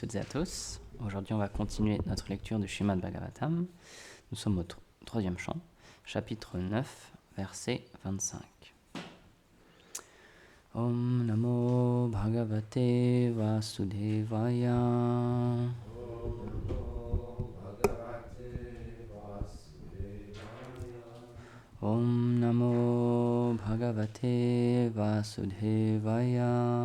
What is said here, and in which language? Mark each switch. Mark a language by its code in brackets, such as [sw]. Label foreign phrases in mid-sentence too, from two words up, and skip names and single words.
[fr] Toutes et à tous. Aujourd'hui, on va continuer notre lecture du Srimad Bhagavatam. Nous sommes au troisième chant, chapitre 9, verset 25. [sa] ॐ नमो भगवते वासुदेवाय. ॐ नमो भगवते वासुदेवाय.